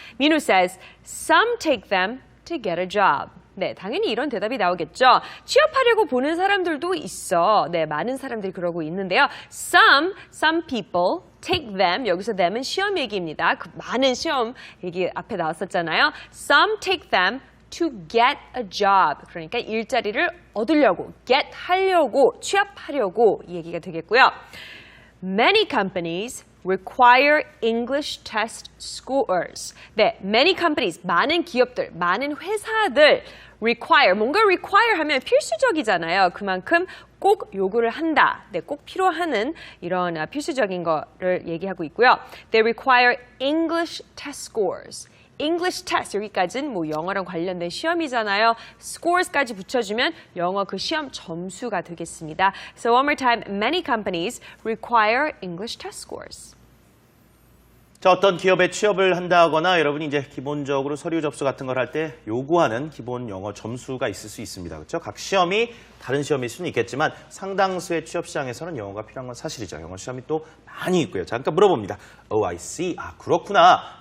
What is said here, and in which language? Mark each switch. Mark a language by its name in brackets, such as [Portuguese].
[English] 민우 says, some take them to get a job. [Korean] 네, 당연히 이런 대답이 나오겠죠. 취업하려고 보는 사람들도 있어. 네, 많은 사람들이 그러고 있는데요. [English] Some people take them. [Korean] 여기서 them은 시험 얘기입니다. 그 많은 시험 얘기 앞에 나왔었잖아요. [English] Some take them to get a job. [Korean] 그러니까 일자리를 얻으려고, get 하려고, 취업하려고 이 얘기가 되겠고요. [English] Many companies require English test scores. [Korean] 네, [English] many companies, [Korean] 많은 기업들, 많은 회사들 require, 뭔가 require 하면 필수적이잖아요. 그만큼 꼭 요구를 한다. 네, 꼭 필요하는 이런 필수적인 거를 얘기하고 있고요. [English] They require English test scores. English test, [Korean] 여기까지는 뭐 영어랑 관련된 시험이잖아요. scores까지 붙여주면 영어 그 시험 점수가 되겠습니다. [English] So one more time, many companies require English test scores. [Korean] 자, 어떤 기업에 취업을 한다거나 여러분이 이제 기본적으로 서류 접수 같은 걸 할 때 요구하는 기본 영어 점수가 있을 수 있습니다. 그렇죠? 각 시험이 다른 시험일 수는 있겠지만 상당수의 취업 시장에서는 영어가 필요한 건 사실이죠. 영어 시험이 또 많이 있고요. 잠깐 물어봅니다. [English] Oh, I see. [Korean] 아, 그렇구나.